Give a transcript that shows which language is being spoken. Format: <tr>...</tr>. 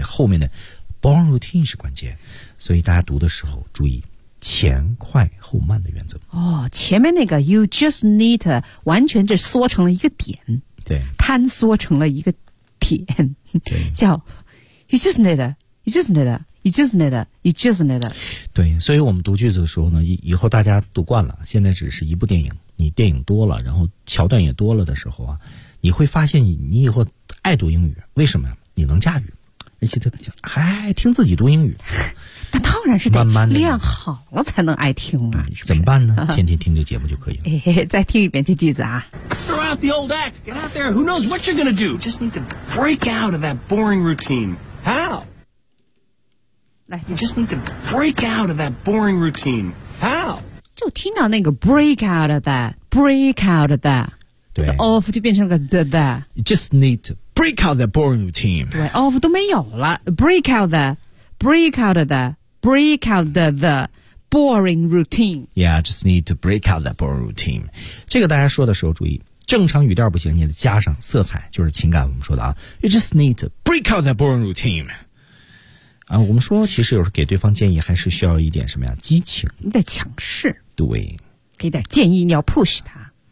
<zh>后面的 boring routine 是关键，所以大家读的时候注意前快后慢的原则。哦，前面那个</zh> <en>you just need to</en> <zh>完全是缩成了一个点，对，坍缩成了一个点，对，叫</zh> <en>you just need to, you just need to. You just need it. You just need it.</en> <zh>对，所以我们读句子的时候呢，以后大家读惯了，现在只是一部电影，你电影多了，然后桥段也多了的时候啊，你会发现你以后爱读英语，为什么呀？你能驾驭，而且他还听自己读英语。那当然是得慢慢的练好了才能爱听啊，是不是？怎么办呢？天天听这节目就可以了。再听一遍这句子啊。</zh> <en>Throw out the old act. Get out there. Who knows what you're gonna do? Just need to break out of that boring routine. How? You just need to break out of that boring routine. How?</en> <zh>就听到</zh> <en>那个 break out of that, break out of that.</en> <zh>对，of 就变成个 the the.</zh> <en>You just need to break out that boring routine.</en> <zh>对</zh> <en>，of</en> <zh>都没有了</zh> <en>，break out the, break out of the, break out the the boring routine. Yeah, just need to break out that boring routine.</en> <zh>这个大家说的时候注意。正常语调不行，你得加上色彩，就是情感。我们说的啊 ，</zh> <en>You just need to break out that boring routine.</en> <zh>啊，我们说其实有时候给对方建议还是需要一点什么呀，激情，你得强势，对，给点建议，你要 push 他，</zh>